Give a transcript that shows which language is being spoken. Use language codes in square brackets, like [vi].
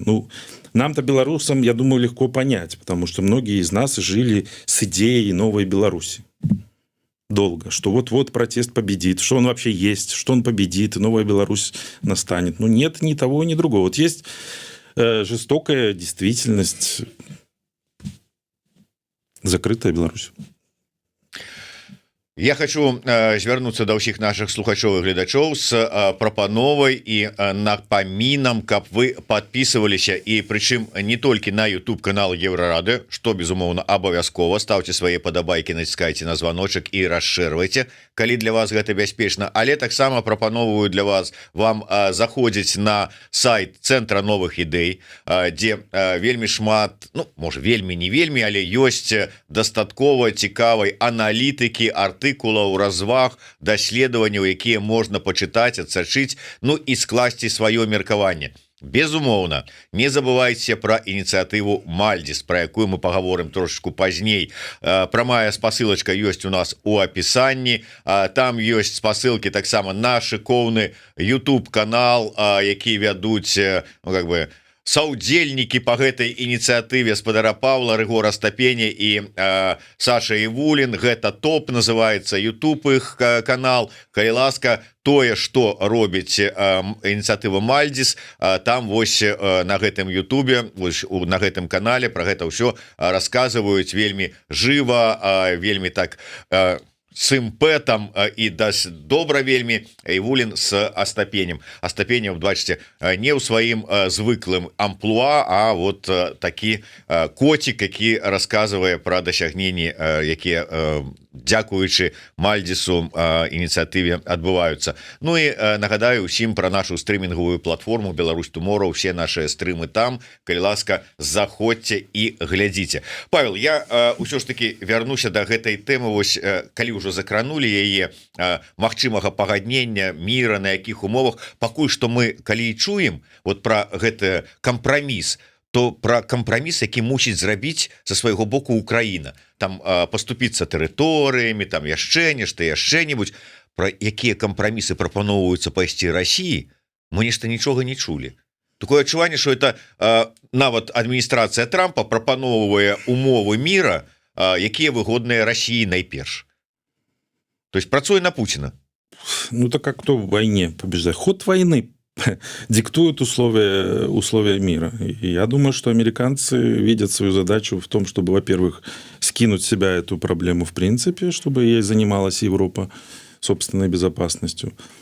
[ru] Ну, нам-то, белорусам, я думаю, легко понять, потому что многие из нас жили с идеей новой Беларуси долго, что вот-вот протест победит, что он вообще есть, что он победит, и новая Беларусь настанет. Ну, нет ни того, ни другого. Вот есть жестокая действительность, закрытая Беларусь. [be] Я хочу звярнуцца да ўсіх наших слухачоў і гледачоў с прапановай і напамінам, каб вы подписываліся, і прычым не толькі на YouTube канал Еврорады, што безумоўна абавязкова, ставце свае падабайкі, націскайце на званочак і расшырвайце, калі для вас гэта бяспечна, але таксама прапановую для вас вам заходзіць на сайт Цэнтра новых ідэй, дзе вельмі шмат, ну, можа вельмі не вельмі, але ёсць дастаткова цікавай аналітыкі, артыкулаў, разваг, даследаванняў, якія можна пачытаць, адсачыць, ну і скласці сваё меркаванне. Безумоўна, не забывайце пра ініцыятыву Мальдзіс, пра якую мы пагаворым трошечку пазней. Прамая спасылачка ёсць у нас у апісанні, там ёсць спасылкі таксама на шыкоўны YouTube канал, які вядуць, ну, как бы, саўдзельнікі по гэтай ініцыятыве спадара Павла, Рыгора Стапеня і Саша Івулін. Гэта топ называется YouTube іх канал. Калі ласка, тое, што робіць ініцыятыва Мальдзіс, там вось на гэтым Ютубе, на гэтым канале пра гэта ўсё расказваюць вельмі жыва, вельмі так с імпэтам і дасць добра вельмі. Івулін с Астапенем. Астапенем, бачыце, не ў сваім звыклым амплуа, а вот такі коцік, які расказвае пра дасягненні, якія дзякуючы Мальдзісу ініцыятыве адбываюцца. Ну і нагадаю усім пра нашу стрымінгавую платформу Беларусь Tomorrow. Усе наши стрымы там, калі ласка, заходзьце і глядзіце. Павел, я ўсё ж таки вярнуся да гэтай тэмы, вось калі ўжо закранули яе, магчымага пагаднення, міра, на якіх умовах. Пакуль што мы калі і чуем вот пра гэты кампраміс, то пра кампраміс, які мусіць зрабіць са свайго боку Украіна, там паступіцца тэрыторыямі, там яшчэ нешта-небудзь, пра якія кампрамісы прапаноўваюцца пайсці Расіі, мы нешта нічога не чулі. Такое адчуванне, што это нават адміністрацыя Трампа прапаноўвае умовы міра, якія выгодныя Расіі найперш. То есть працуе на Путина. [ru] Ну так как кто в войне побеждает? Ход войны диктует условия мира. И я думаю, что американцы видят свою задачу в том, чтобы, во-первых, скинуть с себя эту проблему в принципе, чтобы ей занималась Европа собственной безопасностью.